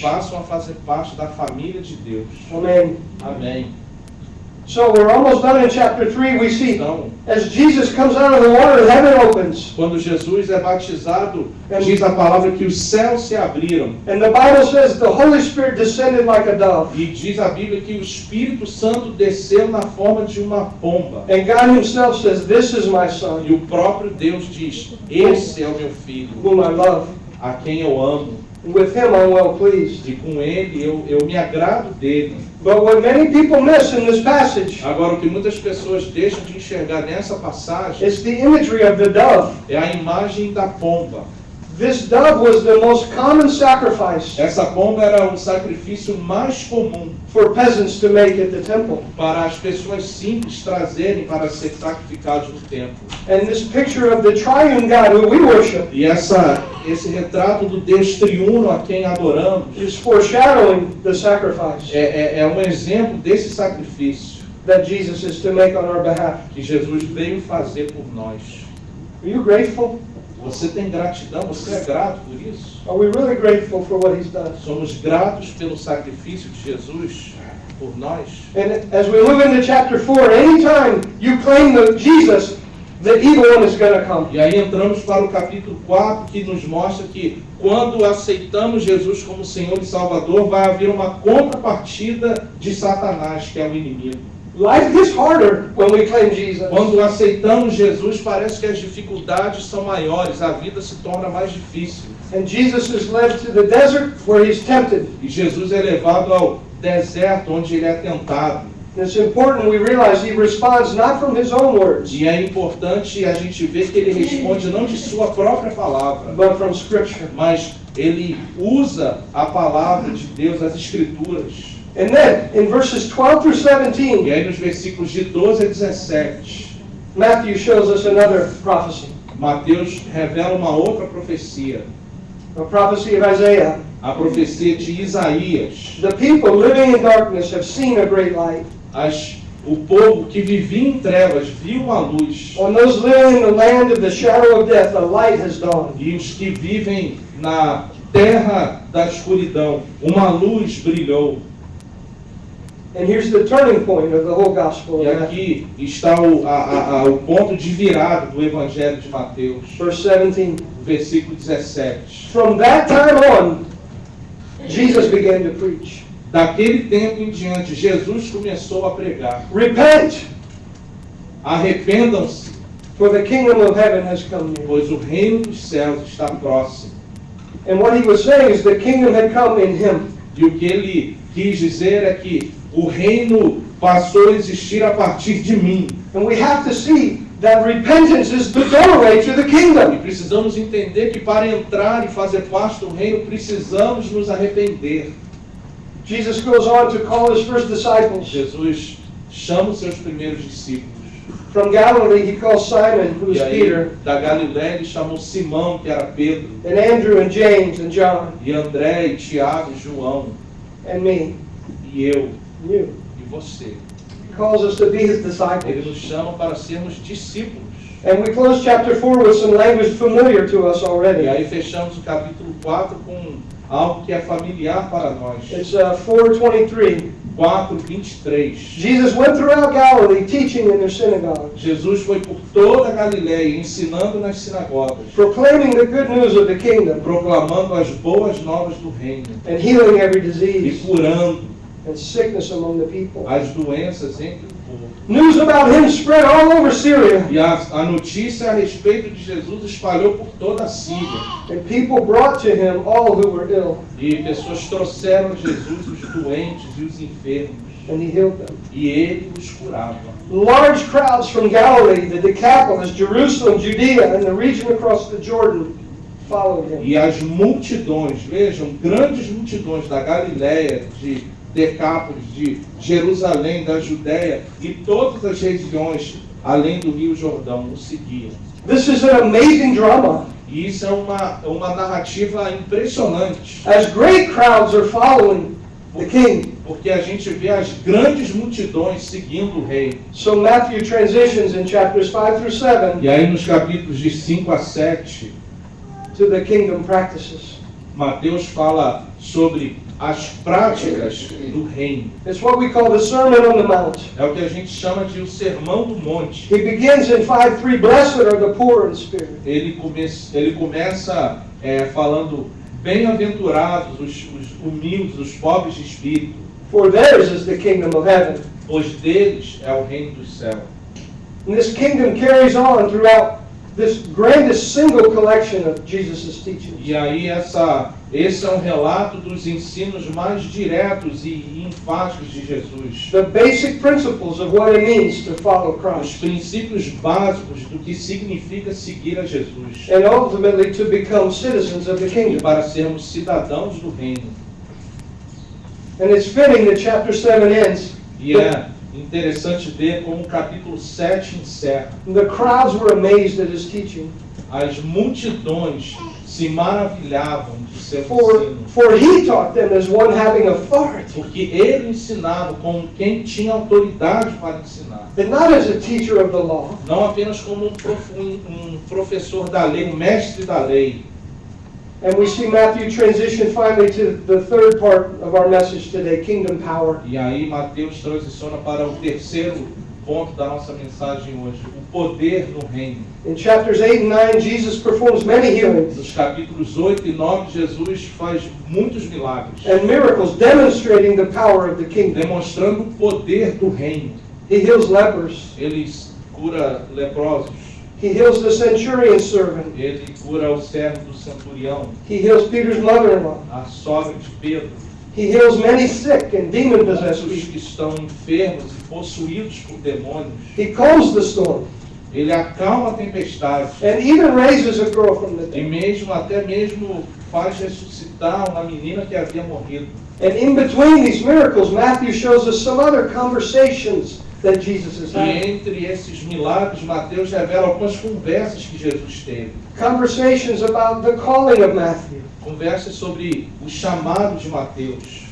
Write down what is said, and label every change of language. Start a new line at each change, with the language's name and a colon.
Portuguese: passam a fazer parte da família de Deus.
English: Amen.
Portuguese: Amém.
English: So we're almost done in chapter 3. We see
Portuguese: Então,
English: as Jesus comes out of the water, heaven opens.
Portuguese: quando Jesus é batizado, diz a palavra que os céus se abriram.
English: And the Bible says the Holy Spirit descended like a dove.
Portuguese: E diz a Bíblia que o Espírito Santo desceu na forma de uma pomba.
English: And God himself says, "This is my son,
Portuguese: E o próprio Deus diz: esse é o meu filho,
English: whom I love.
Portuguese: a quem eu amo.
English: And with him I'm well pleased."
Portuguese: E com ele eu me agrado dele.
English: But what many people miss in this passage
Portuguese: Agora, o que muitas pessoas deixam de enxergar nessa passagem
English: is the imagery of the dove.
Portuguese: é a imagem da pomba.
English: This dove was the most common sacrifice
Portuguese: Essa pomba era o sacrifício mais comum
English: for peasants to make at the temple.
Portuguese: para as pessoas simples trazerem para ser sacrificados no templo.
English: And this picture of the triune God who we worship
Portuguese: E esse retrato do Deus triuno a quem adoramos
English: is foreshadowing the sacrifice
Portuguese: é um exemplo desse sacrifício
English: that Jesus is to make on our behalf.
Portuguese: que Jesus veio fazer por nós.
English: Are you grateful?
Portuguese: Você tem gratidão? Você é grato por isso?
English: Are we really grateful for what he's done?
Portuguese: Somos gratos pelo sacrifício de Jesus por nós?
English: And as we move into chapter 4, anytime you claim the Jesus, the evil one is going to come.
Portuguese: E aí entramos para o capítulo 4, que nos mostra que quando aceitamos Jesus como Senhor e Salvador, vai haver uma contrapartida de Satanás, que é o inimigo.
English: Life gets harder when we claim Jesus.
Portuguese: Quando aceitamos Jesus, parece que as dificuldades são maiores, a vida se torna mais difícil.
English: And Jesus is led to the desert where he's tempted.
Portuguese: E Jesus é levado ao deserto, onde ele é tentado.
English: It's important we realize he responds not from his own words,
Portuguese: E é importante a gente ver que ele responde não de sua própria palavra,
English: but from Scripture.
Portuguese: mas ele usa a palavra de Deus, as Escrituras.
English: And then, in verses 12 through
Portuguese: E
English: 17,
Portuguese: aí nos versículos de 12 a 17,
English: Matthew shows us another prophecy,
Portuguese: Mateus revela uma outra profecia,
English: a prophecy of Isaiah.
Portuguese: a profecia de Isaías.
English: The people living in darkness have seen a great light.
Portuguese: O povo que vivia em trevas viu uma luz,
English: On those living in the land of the shadow of death, a light has dawned.
Portuguese: e os que vivem na terra da escuridão, uma luz brilhou.
English: And here's the turning point of the whole gospel
Portuguese: E
English: of Matthew.
Portuguese: aqui está o ponto de virada do Evangelho de Mateus,
English: Verse 17.
Portuguese: versículo 17.
English: From that time on, Jesus began to preach.
Portuguese: Daquele tempo em diante, Jesus começou a pregar:
English: Repent,
Portuguese: arrependam-se,
English: for the kingdom of heaven has come near.
Portuguese: pois o reino dos céus está próximo.
English: And what he was saying is the kingdom had come in him.
Portuguese: E o que ele quis dizer é que o reino passou a existir a partir de mim.
English: And we have to see that repentance is the doorway to the
Portuguese: E
English: kingdom.
Portuguese: precisamos entender que para entrar e fazer parte do reino, precisamos nos arrepender.
English: Jesus goes on to call his first disciples.
Portuguese: Jesus chama os seus primeiros discípulos.
English: From Galilee, he calls Simon, who is
Portuguese: E aí,
English: Peter,
Portuguese: da Galiléia, ele chamou Simão, que era Pedro,
English: and Andrew and James and John,
Portuguese: e André, e Tiago, e João,
English: and me,
Portuguese: e eu,
English: and you.
Portuguese: e você.
English: He calls us to be his
Portuguese: Ele
English: disciples.
Portuguese: nos chama para sermos discípulos.
English: And we close chapter 4 with some language familiar to us
Portuguese: E
English: already.
Portuguese: aí fechamos o capítulo 4 com algo que é familiar para nós.
English: It's 4:23.
Portuguese: 4:23.
English: Jesus went throughout Galilee teaching in their synagogues,
Portuguese: Jesus foi por toda a Galileia ensinando nas sinagogas,
English: proclaiming the good news of the kingdom
Portuguese: proclamando as boas novas do reino
English: and healing every
Portuguese: e
English: disease
Portuguese: curando
English: and sickness among the people.
Portuguese: as doenças entre o povo.
English: News about him spread all over Syria,
Portuguese: E a notícia a respeito de Jesus espalhou por toda a Síria.
English: and people brought to him all who were ill,
Portuguese: E pessoas trouxeram a Jesus os doentes e os enfermos.
English: and he healed them.
Portuguese: E ele os curava.
English: Large crowds from Galilee, the Decapolis, Jerusalem, Judea, and the region across the Jordan followed him.
Portuguese: E as multidões, vejam, grandes multidões da Galiléia, de Decápolis, de Jerusalém, da Judéia e todas as regiões além do Rio Jordão o seguiam.
English: This is an amazing drama.
Portuguese: E isso é uma narrativa impressionante,
English: As great crowds are following the king.
Portuguese: porque a gente vê as grandes multidões seguindo o rei.
English: So Matthew transitions in chapters 5 through 7
Portuguese: E aí nos capítulos de 5 a 7,
English: to the kingdom practices.
Portuguese: Mateus fala sobre as práticas do reino.
English: It's what we call the Sermon on the Mount.
Portuguese: É o que a gente chama de o Sermão do Monte.
English: He begins in 5:3, blessed are the poor in spirit.
Portuguese: Ele começa falando, bem-aventurados os humildes, os pobres de espírito,
English: For theirs is the kingdom of heaven.
Portuguese: pois deles é o reino do céu.
English: And this kingdom carries on throughout this grandest single collection of Jesus' teachings.
Portuguese: E aí esse é um relato dos ensinos mais diretos e enfáticos de Jesus.
English: The basic principles of what it means to follow
Portuguese: Os
English: Christ.
Portuguese: princípios básicos do que significa seguir a Jesus.
English: And ultimately to become citizens of the
Portuguese: E
English: kingdom.
Portuguese: para sermos cidadãos do reino.
English: And it's fitting that chapter 7 ends.
Portuguese: E é interessante ver como o capítulo 7 encerra.
English: The crowds were amazed at his teaching.
Portuguese: As multidões se maravilhavam de seu
English: For
Portuguese: ensino,
English: he taught them as one having authority,
Portuguese: porque ele ensinava como quem tinha autoridade para ensinar.
English: and not as a teacher of the law,
Portuguese: Não apenas como um professor da lei, um mestre da lei.
English: and we see Matthew transition finally to the third part of our message today, kingdom power.
Portuguese: E aí Mateus transiciona para o terceiro ponto da nossa mensagem hoje, o poder no reino.
English: In chapters 8 and 9, Jesus performs many healings
Portuguese: Nos capítulos 8 e 9, Jesus faz muitos milagres,
English: and miracles demonstrating the power of the kingdom.
Portuguese: demonstrando o poder do reino.
English: He heals lepers.
Portuguese: Ele cura leprosos,
English: He heals the centurion's servant.
Portuguese: ele cura o servo do centurião,
English: He heals Peter's mother-in-law.
Portuguese: a sogra de Pedro,
English: He heals many sick and demon-possessed
Portuguese: os
English: people.
Portuguese: que estão enfermos e possuídos por demônios.
English: He calms the storm
Portuguese: Ele acalma a tempestade
English: and even raises a girl from the
Portuguese: e
English: dead.
Portuguese: até mesmo faz ressuscitar uma menina que havia morrido.
English: And in between these miracles, Matthew shows us some other conversations that Jesus has
Portuguese: E
English: had.
Portuguese: entre esses milagres, Mateus revela algumas conversas que Jesus teve.
English: Conversations about the calling of Matthew,
Portuguese: Conversas sobre o chamado de Mateus,